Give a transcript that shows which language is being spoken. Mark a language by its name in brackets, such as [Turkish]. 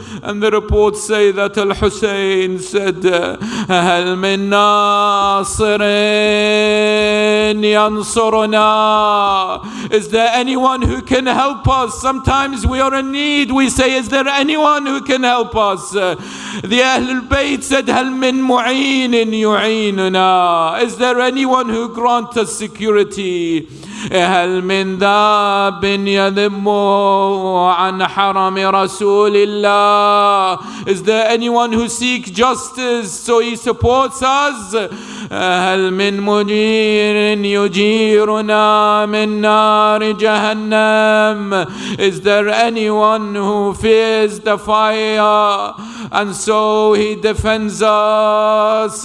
[English] And the reports say that Al-Hussein said, [Arabic] هَلْ مِن نَاصِرٍ يَنْصُرُنَا, [English] is there anyone who can help us? Sometimes we are in need. We say, is there anyone who can help us? The Ahlul Bayt said, [Arabic] هَلْ مِن مُعِينٍ يُعِينُنَا, [English] is there anyone who grants us security? [Arabic] هل من ذاب يذب عن حرم رسول الله? [English] Is there anyone who seeks justice so he supports us? [Arabic] هل من مجير يجيرنا من نار جهنم? [English] Is there anyone who fears the fire and so he defends us?